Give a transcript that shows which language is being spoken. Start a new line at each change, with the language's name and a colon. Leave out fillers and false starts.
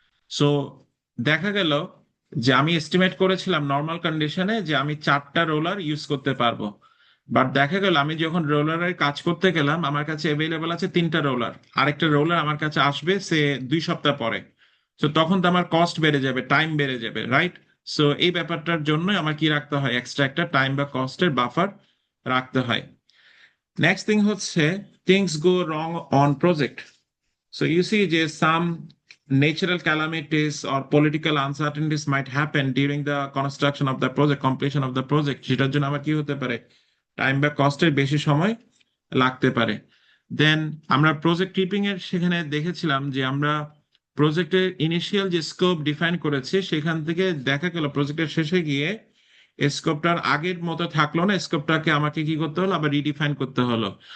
Bangla: So দেখা গেল যে আমি এস্টিমেট করেছিলাম নর্মাল কন্ডিশনে যে আমি 4টা রোলার ইউজ করতে পারবো, বাট দেখা গেল আমি যখন রোলারের কাজ করতে গেলাম আমার কাছে অ্যাভেলেবল আছে 3টা রোলার, আরেকটা রোলার আমার কাছে আসবে সে 2 সপ্তাহ পরে। তো তখন তো আমার কস্ট বেড়ে যাবে, টাইম বেড়ে যাবে, রাইট? সো এই ব্যাপারটার জন্য আমার কি রাখতে হয়, এক্সট্রা একটা টাইম বা কস্টের বাফার রাখতে হয়।
English: Next thing হচ্ছে, things go wrong on project. So you see, just some natural calamities or political uncertainties might happen during the construction of the project, completion of the project.
Bangla: সেটার জন্য আমার কি হতে পারে, টাইম বা কস্টের বেশি সময় লাগতে পারে। দেন আমরা প্রজেক্ট ক্রিপিং এর সেখানে দেখেছিলাম যে আমরা প্রজেক্টের ইনিশিয়াল যে স্কোপ ডিফাইন করেছি সেখান থেকে দেখা গেল প্রজেক্টের শেষে গিয়ে স্কোপটার আগের মতো থাকলো না, স্কোপটাকে আমাকে কি করতে হলো, আবার রিডিফাইন করতে হলো।